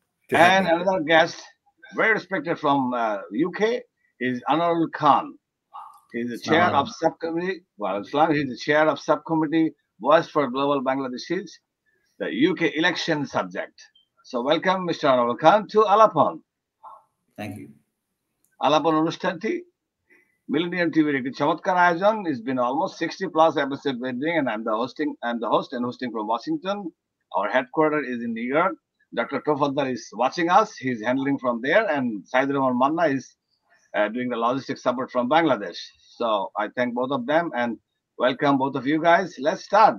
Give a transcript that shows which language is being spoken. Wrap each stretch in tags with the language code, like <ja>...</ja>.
<en>And another guest, very respected from UK, is Anarul Khan. He's the chair of subcommittee. He's the chair of subcommittee Voice for Global Bangladeshis, the UK election subject. So welcome, Mr. Anarul Khan, to Alapon. Thank you.</en> <bn>Alapon অনুষ্ঠানটি Millennium TVর একটি চমৎকার আয়োজন.</bn> <en>It's been almost 60 plus episodes we're doing, and I'm the host and hosting from Washington. Our headquarters is in New York. Dr. Tofaddal is watching us. He's handling from there, and Saidur Rahman Manna is doing the logistics support from Bangladesh. So I thank both of them and welcome both of you guys. Let's start.</en>